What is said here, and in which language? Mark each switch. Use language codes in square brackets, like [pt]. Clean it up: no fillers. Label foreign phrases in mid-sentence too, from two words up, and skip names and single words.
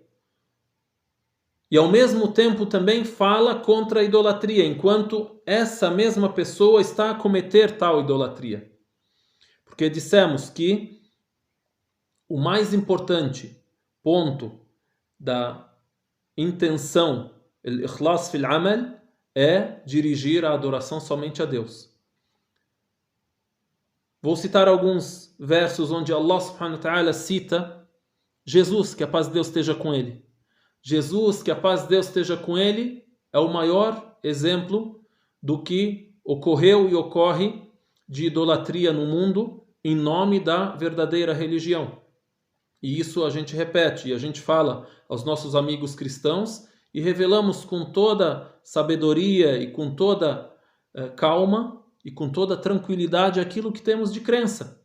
[pt] E ao mesmo tempo também fala contra a idolatria, enquanto essa mesma pessoa está a cometer tal idolatria. Porque dissemos que o mais importante ponto da intenção, [ar] الإخلاص في العمل, [pt] é dirigir a adoração somente a Deus. Vou citar alguns versos onde Allah [ar] سبحانه وتعالى [pt] cita Jesus, que a paz de Deus esteja com ele. Jesus, que a paz de Deus esteja com ele, é o maior exemplo do que ocorreu e ocorre de idolatria no mundo em nome da verdadeira religião. E isso a gente repete, e a gente fala aos nossos amigos cristãos e revelamos com toda sabedoria e com toda calma e com toda tranquilidade aquilo que temos de crença.